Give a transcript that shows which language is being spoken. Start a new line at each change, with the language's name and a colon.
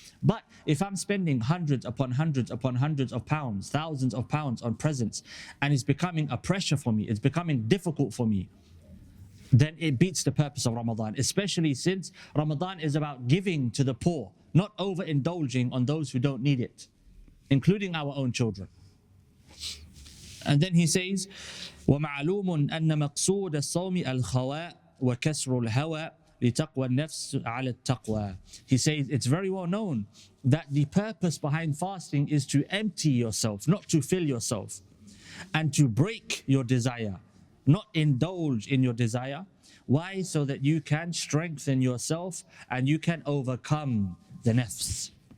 English: But if I'm spending hundreds upon hundreds upon hundreds of pounds, thousands of pounds on presents, and it's becoming a pressure for me, it's becoming difficult for me, then it beats the purpose of Ramadan, especially since Ramadan is about giving to the poor, not overindulging on those who don't need it, including our own children. And then he says,
Arabic: وَمَعْلُومٌ أَنَّ مَقْصُودَ الصَّوْمِ الْخَوَاء وَكَسْرُ الْهَوَى لِتَقْوَى النَّفْسِ عَلَى التَّقْوَى.
English: He says it's very well known that the purpose behind fasting is to empty yourself, not to fill yourself, and to break your desire, not indulge in your desire. Why? So that you can strengthen yourself and you can overcome the nafs.